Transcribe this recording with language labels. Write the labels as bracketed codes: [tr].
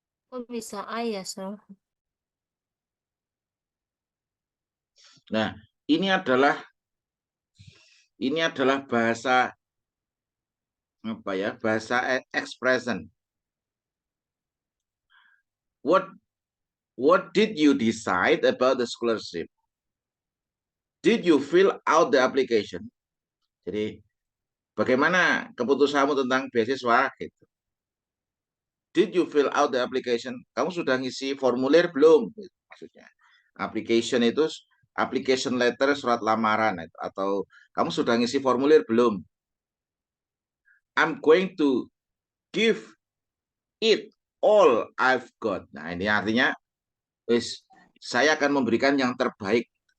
[id] Kok bisa A ya, Sir? Nah, ini adalah bahasa apa ya? Bahasa expression. [en] What did you decide about the scholarship? Did you fill out the application? [id] Jadi, bagaimana keputusanmu tentang beasiswa? Gitu. [en] Did you fill out the application? [id] Kamu sudah ngisi formulir belum? Gitu, maksudnya. Application itu application letter, surat lamaran, atau kamu sudah ngisi formulir belum? [en] I'm going to give it all I've got. [id] Nah, ini artinya saya akan memberikan yang terbaik.